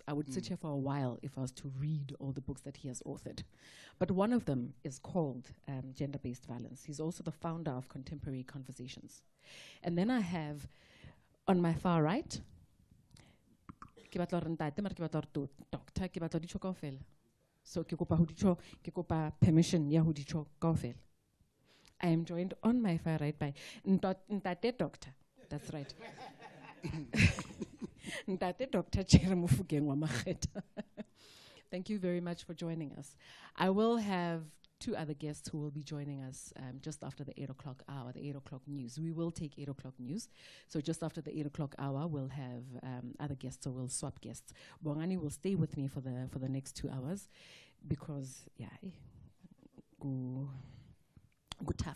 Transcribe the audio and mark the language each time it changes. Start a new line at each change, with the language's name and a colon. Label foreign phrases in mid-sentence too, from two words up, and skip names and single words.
English: I would sit here for a while if I was to read all the books that he has authored. But one of them is called Gender-Based Violence. He's also the founder of Contemporary Conversations. And then I have, on my far right, so
Southern Sotho: ke kopa permission ya ho dicho kaofela.
English: I am joined on my far right by Ntate Doctor. That's right. Ntate Dr. Mofokeng wa Makhetha. Thank you very much for joining us. I will have two other guests who will be joining us just after the 8 o'clock hour, the 8 o'clock news. We will take 8 o'clock news. So just after the 8 o'clock hour, we'll have other guests, so we'll swap guests. Bongani will stay with me for the next 2 hours because, yeah, good tough.